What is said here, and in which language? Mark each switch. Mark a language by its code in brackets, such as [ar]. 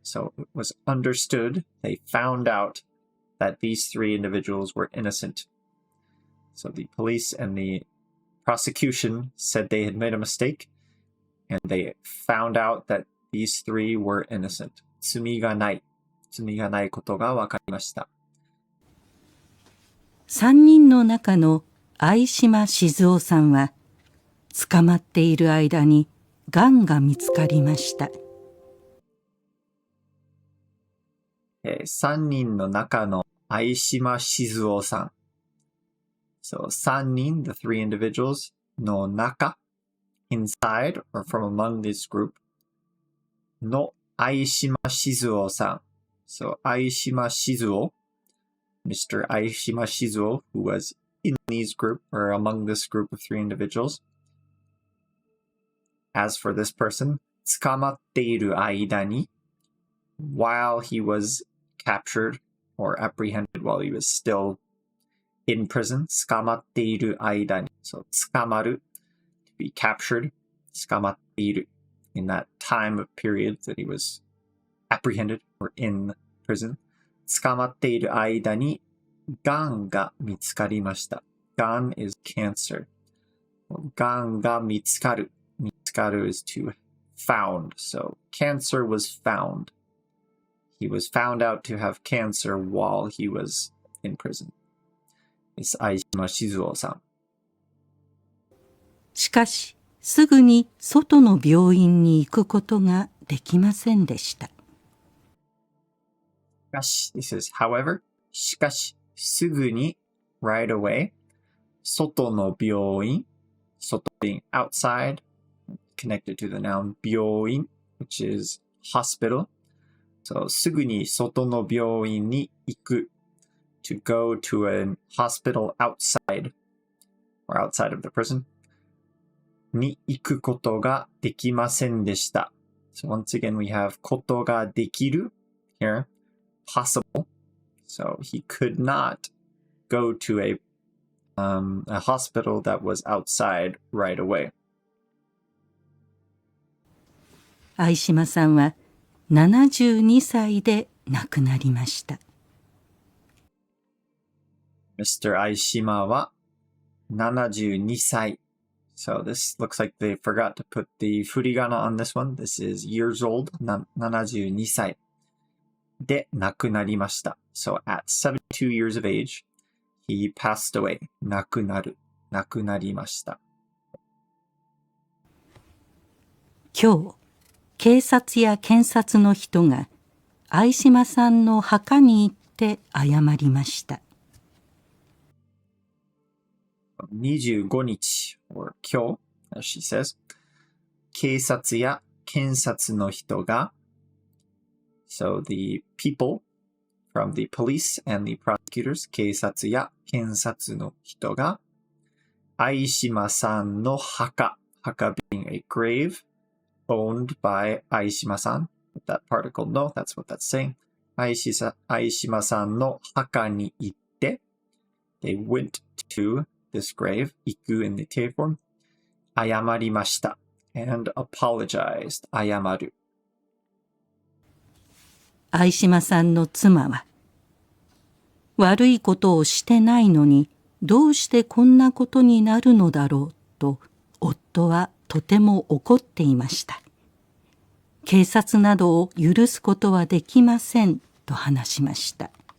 [en] So it was understood. They found out that these 3 individuals were innocent. So the police and the prosecution said they had made a mistake. And they found out that these 3 were innocent. [ja] 罪がない。罪がないことが分かりました。 3人の中の相島静夫さんは捕まっている間にがんが見つかりました。 3人の中の相島静夫さん。 [en] So 3人, the 3 individuals の中 inside or from among this group の相島静雄さん。So, 相島静雄, Mr. 相島静雄, who was in these group, or among this group of 3 individuals. As for this person, [ja] 捕まっている間に, [en] while he was captured or apprehended while he was still in prison, 捕まっている間に. So, 捕まる, to be captured, 捕まっている. In that time of period that he was apprehended or in prison, [ja] 捕まっている間に、がんが見つかりました。 [en] がん is cancer. [ja] がんが見つかる。 [en] 見つかる is to found. So, cancer was found. He was found out to have cancer while he was in prison. It's 相島静雄さん。 [ja] しかし、すぐに外の病院に行くことができませんでした。 [en] しかし、this is however, しかし、すぐに right away, 外の病院、外 being outside, connected to the noun 病院, which is hospital. So, [ja] すぐに外の病院に行く [en] to go to a hospital outside or outside of the prison. [ja] に行くことができませんでした。 [en] So once again, we have ことができる here, possible. So he could not go to a hospital that was outside right away. [ja] 相島さんは72歳で亡くなりました。 Mr. 相島は72歳。 [en] So this looks like they forgot to put the Furigana on this one. This is years old, [ja] 72歳で亡くなりました。 [en] So at 72 years of age, he passed away. [ja] 亡くなる。亡くなりました。今日、警察や検察の人が相島さんの墓に行って謝りました。 [en] 25日 or 今日 as she says [ja] 警察や検察の人が [en] so the people from the police and the prosecutors 警察や検察の人が相島さんの墓 being a grave owned by 相島さん with that particle no that's what that's saying [ja] 相島さんの墓に行って [en] they went to this grave, 行く in the te form, 謝りました and apologized, 謝る。 [ja] 相島さんの妻は、悪いことをしてないのにどうしてこんなことになるのだろうと夫はとても怒っていました。警察などを許すことはできませんと話しました。